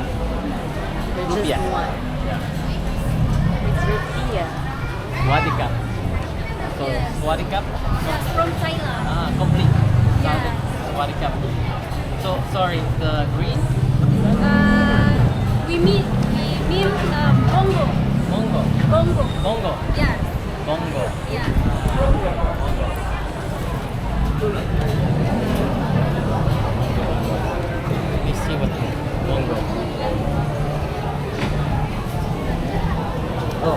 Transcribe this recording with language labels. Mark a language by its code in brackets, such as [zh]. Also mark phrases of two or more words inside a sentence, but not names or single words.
[en] for just Rupiah. one. Yeah. It's rupiah. Wadikap. So Yes. Wadikap. That's from Thailand. Complete. Yeah. Wadikap. So sorry, the green. We mean Bongo. Bongo. Bongo. Bongo. Yes. Bongo. Yeah. Let me see what bongo. Oh.